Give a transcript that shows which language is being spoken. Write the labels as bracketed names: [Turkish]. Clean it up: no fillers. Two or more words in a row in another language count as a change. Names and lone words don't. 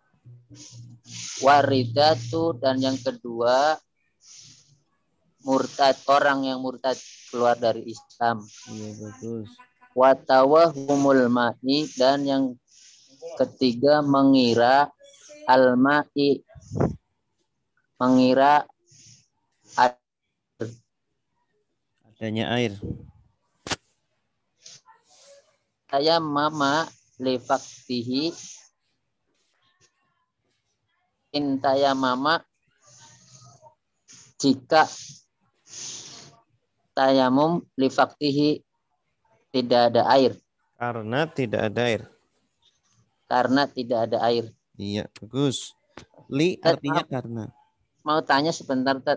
[Indonesian] Waridatu, dan yang kedua murtad, orang yang murtad keluar dari Islam. Iya, bagus. [Arabic] وتوهم الماء, [Indonesian] dan yang ketiga mengira al-ma'i, mengira air. Adanya air. [Arabic] تيمم لفقده. إن تيمم [Indonesian] jika tayamum [Arabic] لفقده [Indonesian] tidak ada air. Karena tidak ada air. Karena tidak ada air. Iya, bagus. Li Tat, artinya maaf, karena. mau tanya sebentar, Tat.